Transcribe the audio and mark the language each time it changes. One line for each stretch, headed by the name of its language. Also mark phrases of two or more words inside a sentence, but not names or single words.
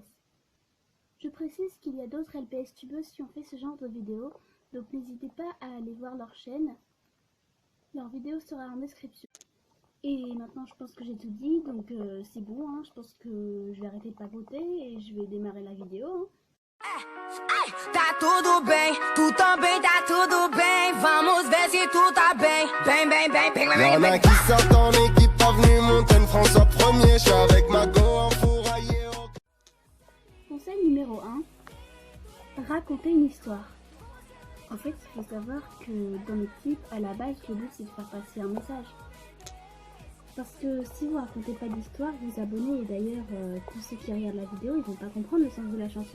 French: Je précise qu'il y a d'autres LPS tubeuses qui ont fait ce genre de vidéos, donc n'hésitez pas à aller voir leur chaîne. Leur vidéo sera en description. Et maintenant je pense que j'ai tout dit, donc c'est bon, hein. Je pense que je vais arrêter de papoter et je vais démarrer la vidéo. Hein.
Portuguese: Tá tudo bem, tu também tá tudo bem. Vamos ver se tu tá bem. Bem, bem, bem, bem, bem,
French: Y'en
Portuguese: bem.
French: a qui sortent en équipe, avenue Montaigne, François 1er. Je suis avec Mago enfouraillé. Conseil numéro 1, raconter une histoire. En fait, il faut savoir que dans les clips, à la base, le but c'est de faire passer un message. Parce que si vous racontez pas d'histoire, vos abonnés et d'ailleurs tous ceux qui regardent la vidéo, ils vont pas comprendre le sens de la chanson.